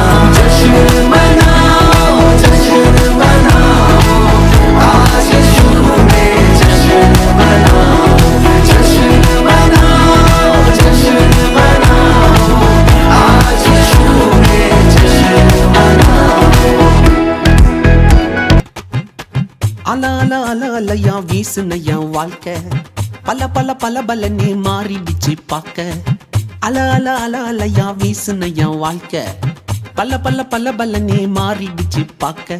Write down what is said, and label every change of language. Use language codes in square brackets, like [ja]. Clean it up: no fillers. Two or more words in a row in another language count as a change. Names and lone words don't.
[hi] जश्न मनाओ, जश्न मनाओ, आज यीशु ने जश्न मनाओ। जश्न मनाओ, जश्न मनाओ, आज यीशु ने जश्न मनाओ। [ta] அல அல அல அலையா வீசுனையா வாழ்க்கை, பல பல பல பலனே மாறிடுச்சு பார்க்க. அல அல அல அலையா வீசுனையா வாழ்க்கை, பல பல பல பலனே மாறிடுச்சு பார்க்க.